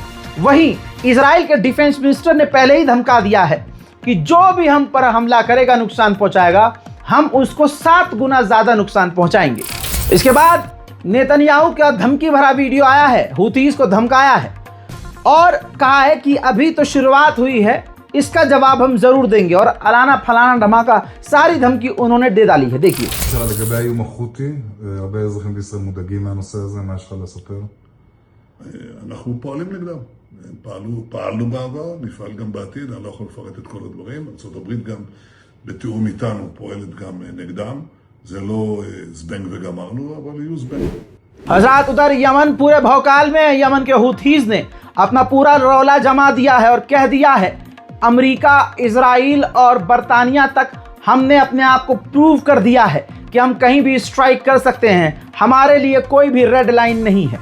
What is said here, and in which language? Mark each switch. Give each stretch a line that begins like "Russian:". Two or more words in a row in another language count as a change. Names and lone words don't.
Hindi: वहीं इजराइल के
English: defense minister
Hindi: ने पहले ही धमका दिया है कि जो भी हम पर हमला करेगा, नुकसान पहुंचाएगा, हम उसको 7 गुना ज़्यादा नुकसान पहुंचाएंगे। इसके बाद नेतन्याहू का धमकी भरा वीडियो आया है, हूतीज़ को धमकाया है और कहा है कि अभी तो शुरुआत हुई है, इसका जवाब हम ज़रूर देंगे और अलाना फलाना धमाका सारी धमकी उन्होंने दे डाली है। देखिए
Hebrew: לגבי האיום החותי, הרבה אזרחים בישראל מודאגים מהנושא הזה, מה יש לך לספר? אנחנו פועלים נגדם. פעלנו בעבר, נפעל גם בעתיד, אני לא יכול לפרט את כל הדברים. ארצות הברית גם בתיאום איתנו פועלת גם נגדם. זה לא זבנג וגמרנו, אבל יהיו זבנג.
Hindi: हजरात उधर यमन पूरे भौकाल में, यमन के हूथीज़ ने अपना पूरा रौला जमा दिया है और कह दिया है अमेरिका, इजराइल और बरतानिया तक हमने अपने आप को प्रूव कर दिया है कि हम कहीं भी स्ट्राइक कर सकते हैं, हमारे लिए कोई भी
English: red line
Hindi: नहीं है।